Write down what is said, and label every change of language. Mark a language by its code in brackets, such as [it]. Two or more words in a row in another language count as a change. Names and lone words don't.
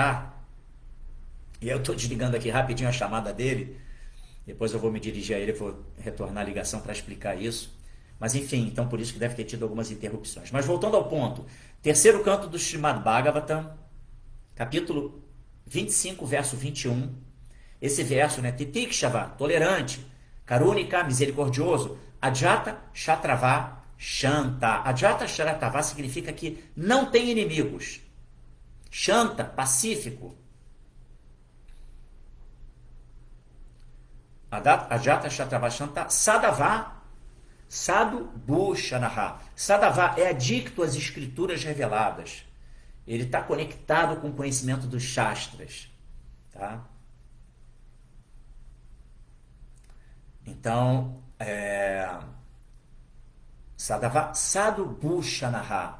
[pt] E eu estou desligando aqui rapidinho a chamada dele. Depois eu vou me dirigir a ele, vou retornar a ligação para explicar isso. Mas enfim, então por isso que deve ter tido algumas interrupções. Mas voltando ao ponto, terceiro canto do Srimad Bhagavatam, capítulo 25, verso 21. Esse verso, né? [sa] Titikshava, tolerante, Karunika, misericordioso, Ajata Kshatrava Shanta. Ajata Kshatrava [pt] significa que não tem inimigos. Shanta, pacífico. [sa] Ajata Kshatrava Shanta. Sadava, Sadhu Bhushanaha. [pt] Sadava é adicto às escrituras reveladas. Ele está conectado com o conhecimento dos Shastras. Tá? Então, [sa] Sadava, Sadhu Bhushanaha.